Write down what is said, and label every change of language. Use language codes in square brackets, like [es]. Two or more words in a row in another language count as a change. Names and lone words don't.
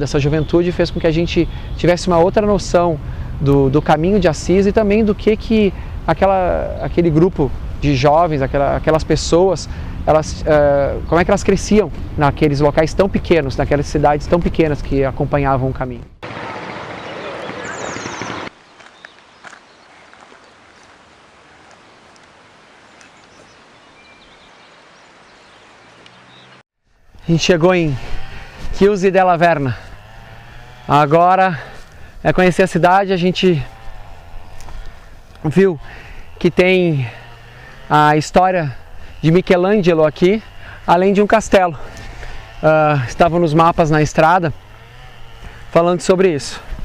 [pt] Essa juventude fez com que a gente tivesse uma outra noção do caminho de Assis e também do que aquele grupo de jovens, aquelas pessoas, como é que elas cresciam naqueles locais tão pequenos, naquelas cidades tão pequenas que acompanhavam o caminho. A gente chegou em Chiusi della Verna. Agora é conhecer a cidade. A gente viu que tem a história de Michelangelo aqui, além de um castelo. Estavam nos mapas na estrada falando sobre isso.